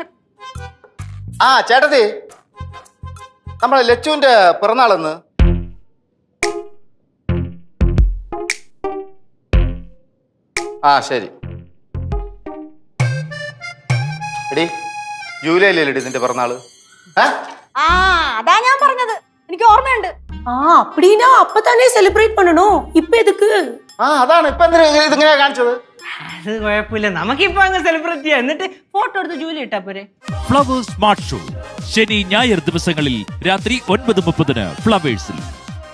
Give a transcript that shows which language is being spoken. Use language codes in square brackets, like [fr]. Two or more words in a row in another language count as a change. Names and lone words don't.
[ml] ആ ചേട്ടത്തി, നമ്മളെ ലച്ചുവിന്റെ പിറന്നാളെന്ന്? ആ ശരി. എടി ജൂലൈയിലല്ലേ നിന്റെ പിറന്നാള്? ആ അതാ ഞാൻ പറഞ്ഞത്, എനിക്ക് ഓർമ്മയുണ്ട്. [ta] அப்படினா அப்பதானே செலிப்ரேட் பண்ணனும், இப்போ எதுக்கு? [ml] അതാണ് ഇപ്പൊ ഇതിങ്ങനെ കാണിച്ചത്. അത് കുഴപ്പമില്ല, നമുക്കിപ്പോ അങ്ങ് സെലിബ്രേറ്റ് ചെയ്യാം. എന്നിട്ട് ഫോട്ടോ എടുത്ത് ജൂലി ഇട്ടാ പോരെ. ഫ്ലവേഴ്സ് സ്മാർട്ട് ഷോ ശനി ഞായർ ദിവസങ്ങളിൽ രാത്രി 9:30 ഫ്ലവേഴ്സിൽ.